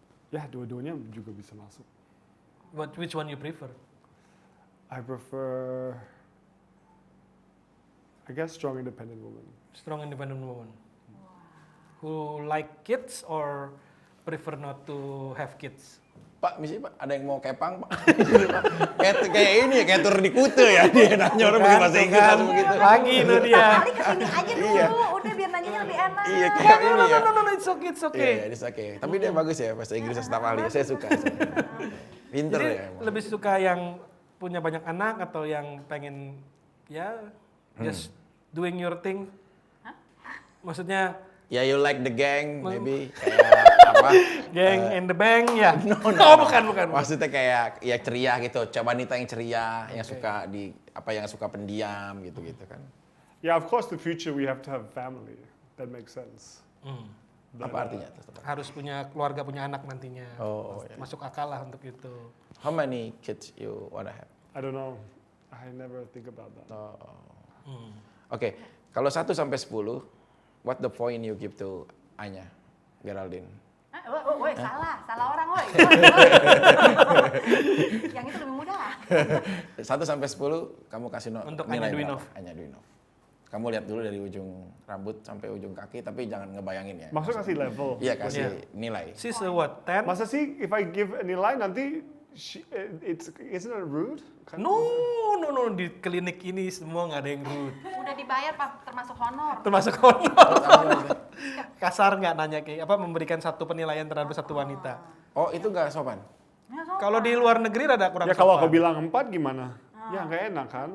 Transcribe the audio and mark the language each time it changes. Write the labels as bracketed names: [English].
[Indonesian] Ya, dua-duanya juga bisa masuk. [English] Which one you prefer? I prefer, I guess, strong independent woman. Strong independent woman. Who like kids or prefer not to have kids? [Indonesian] Pak, misi Pak, ada yang mau kepang Pak? kayak ini ya, kayak tur di Kute ya, dia nanya orang pakai bahasa Inggris langsung begitu. Lagi itu dia. Kali kesini aja dulu, Iya. udah biar nanyanya lebih enak. Iya, kayak ini ya. [English] No, it's okay. Iya, it's okay. [Indonesian] Tapi dia bagus ya, bahasa Inggrisnya staf ahli. Saya suka. Pinter Jadi ya emang. lebih suka yang punya banyak anak atau yang pengen ya [English] just doing your thing? [Indonesian] Maksudnya [English] Ya, you like the gang, maybe. [Indonesian] Kayak apa? [English] gang in the bank ya? No. [Indonesian] Oh, bukan. Maksudnya kayak ya ceria gitu, coba wanita yang ceria, yang suka yang suka pendiam gitu-gitu kan. [English] Yeah, of course, the future we have to have family. That makes sense. [Indonesian] Apa artinya itu? Harus punya keluarga, punya anak nantinya. Oh, iya. Masuk akal lah untuk itu. [English] How many kids you wanna have? I don't know. I never think about that. Oke, [Indonesian] kalau 1 sampai 10, [English] what the point you give to Anya, Geraldine? [Indonesian] Woi, salah orang, woi. Yang itu lebih mudah. 1 sampai 10, kamu kasih Untuk nilai Anya Dwinov. berapa? Anya Dwinov. Kamu lihat dulu dari ujung rambut sampai ujung kaki, tapi jangan ngebayangin ya. Maksud kasih level. Iya, kasih Iya. nilai. [English] She's a what? 10? [Indonesian] Masa sih, [English] if I give a nilai nanti, isn't it rude? [Indonesian] Kan- No. Di klinik ini semua nggak ada yang rude. Udah dibayar, Pak, termasuk honor. Termasuk honor. Kasar nggak nanya kayak apa memberikan satu penilaian terhadap satu wanita. Oh, itu nggak sopan? Ya, sopan. Kalau di luar negeri rada kurang Ya kalau aku sopan. bilang 4 gimana? Ya nggak enak kan?